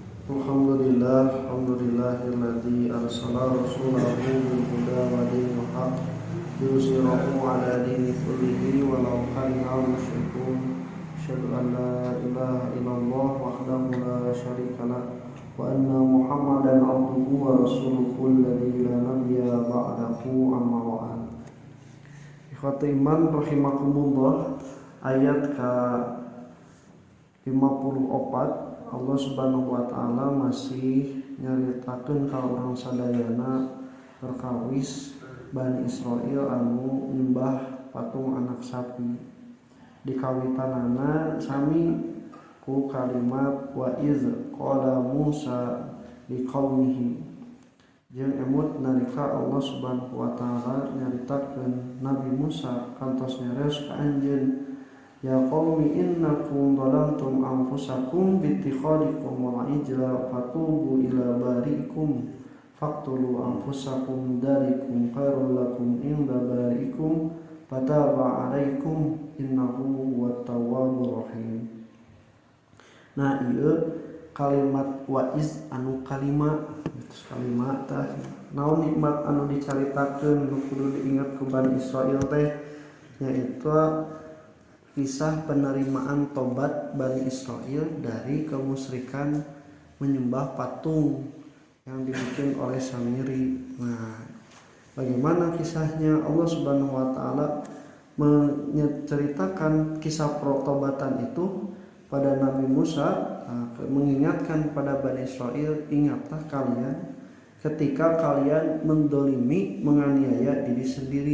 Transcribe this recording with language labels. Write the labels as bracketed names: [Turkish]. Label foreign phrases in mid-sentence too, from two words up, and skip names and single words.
[Arabic] الحمد لله الذي أرسل رسوله بالهدى ودين الحق يظهره على الدين كله ولو كره المشركون. أشهد أن لا إله إلا الله وحده لا شريك له وأن محمدا عبده ورسوله الذي لا نبي بعده أما بعد. إخوتي إيمان رحمكم الله, [Sundanese] ayat ka 54 [Arabic] الله سبحانه وتعالى [Sundanese] masih nyaritakeun ka urang sadayana perkawis Bani Israil anu nyembah patung anak sapi. Di kawitanana sami ku kalimat [Arabic] وإذ قال موسى لقومه, [Sundanese] jeung emut nalika [Arabic] الله سبحانه وتعالى [Sundanese] nyaritakeun Nabi Musa kantos nyareos ka anjeun, [Arabic] يا قوم إنكم ظلمتم أنفسكم باتخاذكم العجل فتوبوا إلى بارئكم فاقتلوا أنفسكم ذلكم خير لكم عند بارئكم فتاب عليكم إنه هو التواب الرحيم. [Sundanese] Nah, ieu kalimat waiz anu kalima, terus kalimat tah naon nikmat anu dicaritakeun nu kudu diingat ku Bani Israil teh [Indonesian] yaitu kisah penerimaan tobat Bani Israil dari kemusyrikan menyembah patung yang dibikin oleh Samiri. Nah, bagaimana kisahnya? [Arabic] الله سبحانه وتعالى [Indonesian] menceritakan kisah pertobatan itu pada Nabi Musa, mengingatkan pada Bani Israil, ingatlah kalian ketika kalian mendolimi, menganiaya diri sendiri.